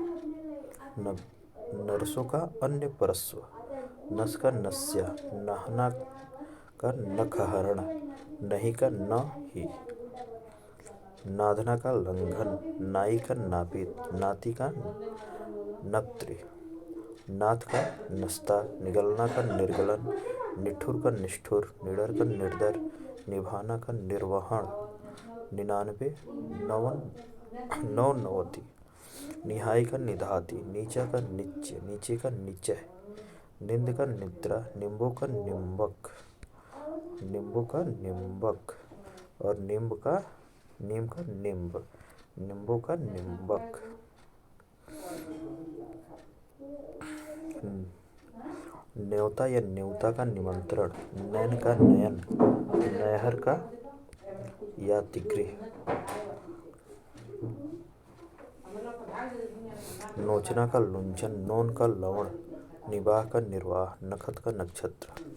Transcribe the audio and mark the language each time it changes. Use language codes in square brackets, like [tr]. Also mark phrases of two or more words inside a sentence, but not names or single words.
[hi] नरसों का अन्य परस्व, नस का नस्या, नहना का नखहरण, नहीं का न ही, नाधना का लंघन, नाई का नापित, नाती का नप्त्री, नाथ का नस्ता, निगलना का निर्गलन, निठुर का निष्ठुर, निडर का निर्दर, निभाना का निर्वहन, 99, नौनवति, निहाई का निधाति, नीचा का निच्य, नीचे का निचय, निंद का निद्रा, निम्बो का निम्बक, निम्बो का निम्बक और नीम का निम्ब, निम्बो का निम्बक, न्योता या न्योता का निमंत्रण, नैन का नयन, नहर का यातिगृह, नोचना का लुंचन, नोन का लवण, निबाह का निर्वाह, नखत का नक्षत्र।